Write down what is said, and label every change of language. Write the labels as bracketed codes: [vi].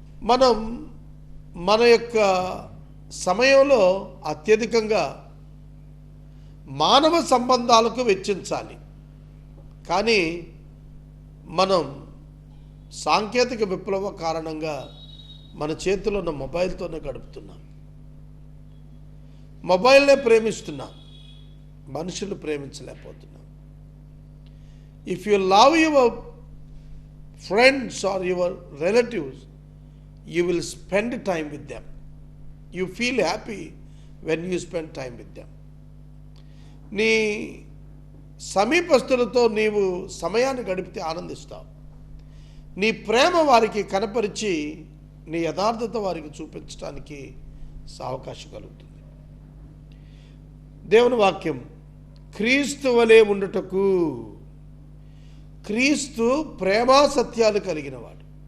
[te] మనం మన యొక్క సమయంలో అత్యధికంగా మానవ సంబంధాలకు వెచ్చించాలి, కానీ మనం సాంకేతిక విప్లవ కారణంగా మన చేతిలో ఉన్న మొబైల్తోనే గడుపుతున్నాం. మొబైల్నే ప్రేమిస్తున్నాం, మనుషులు ప్రేమించలేకపోతున్నాం. [en] If you love your friends or your relatives, you will spend time with them. You feel happy when you spend time with them. [te] నీ సమీపస్తులతో నీవు సమయాన్ని గడిపితే ఆనందిస్తావు. నీ ప్రేమ వారికి కనపరిచి నీ యథార్థత వారికి చూపించడానికి అవకాశం కలుగుతుంది. దేవుని వాక్యం, క్రీస్తు వలె ఉండుటకు, క్రీస్తు ప్రేమా సత్యాలు కలిగినవాడు.